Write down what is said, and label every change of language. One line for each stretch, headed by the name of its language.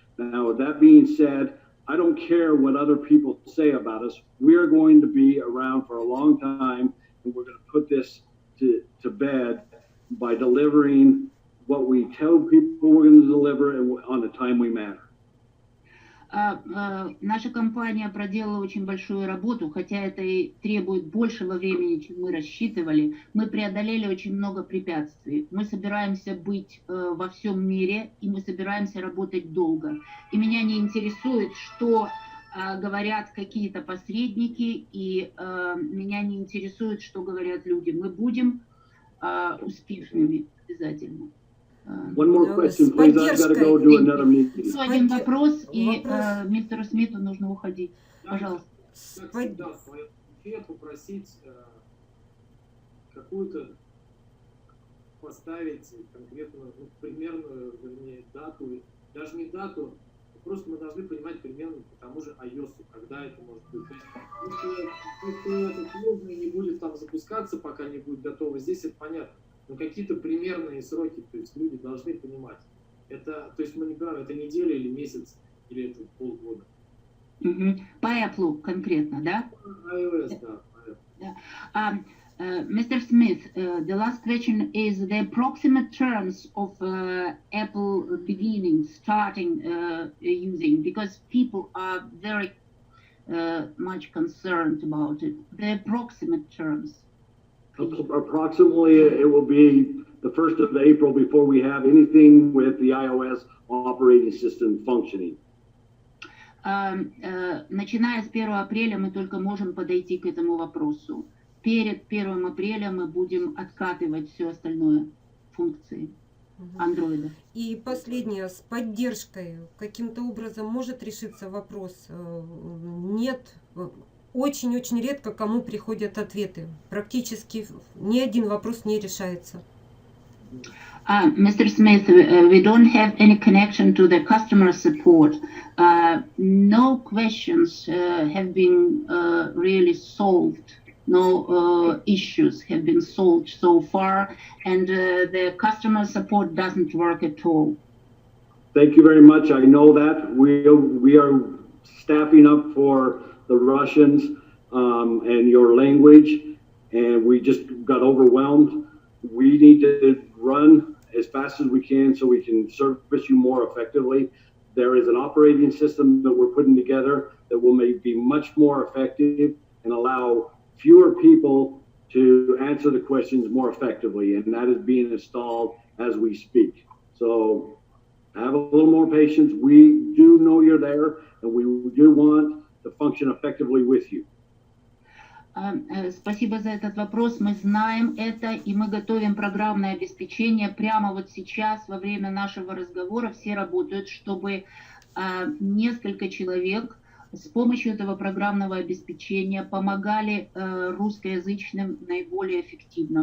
English: Now, with that being said, I don't care what other people say about us. We are going to be around for a long time, and we're going to put this to bed by delivering what we tell people we're going to deliver and on a timely manner.
Russian: Наша компания проделала очень большую работу, хотя это и требует большего времени, чем мы рассчитывали. Мы преодолели очень много препятствий. Мы собираемся быть во всем мире, и мы собираемся работать долго. И меня не интересует, что говорят какие-то посредники, и меня не интересует, что говорят люди. Мы будем успешными обязательно.
English: One more question, please. I've got to go do another meeting.
Russian: Еще один вопрос, и мистеру Смиту нужно уходить. Пожалуйста. Как всегда, в своем эфире попросить какую-то поставить конкретную, примерную, вернее, дату, даже не дату, просто мы должны понимать примерно по тому же iOS, когда это может быть. То есть, если этот нужный не будет там запускаться, пока не будет готово, здесь это понятно. Но какие-то примерные сроки, то есть люди должны понимать. Это, то есть мы не говорим, это неделя или месяц, или это полгода. По Apple конкретно, да? iOS, да.
English: Mr. Smith, the last question is the approximate terms of Apple beginning, starting using, because people are very much concerned about it. The approximate terms. Approximately, it will be the 1st of April before we have anything with the iOS operating system functioning.
Russian: Начиная с 1 апреля мы только можем подойти к этому вопросу. Перед 1 апреля мы будем откатывать все остальное функции Android. И последнее, с поддержкой каким-то образом может решиться вопрос? Нет, очень-очень редко кому приходят ответы. Практически ни один вопрос не решается.
English: Mr. Smith, we don't have any connection to the customer support. No questions have been really solved. No issues have been solved so far, and the customer support doesn't work at all. Thank you very much. I know that we are staffing up for the Russians and your language, and we just got overwhelmed. We need to run as fast as we can so we can service you more effectively. There is an operating system that we're putting together that will be much more effective and allow fewer people to answer the questions more effectively, and that is being installed as we speak. So have a little more patience. We do know you're there, and we do want to function effectively with you.
Russian: Спасибо за этот вопрос. Мы знаем это, и мы готовим программное обеспечение. Прямо вот сейчас, во время нашего разговора, все работают, чтобы несколько человек с помощью этого программного обеспечения помогали русскоязычным наиболее эффективно.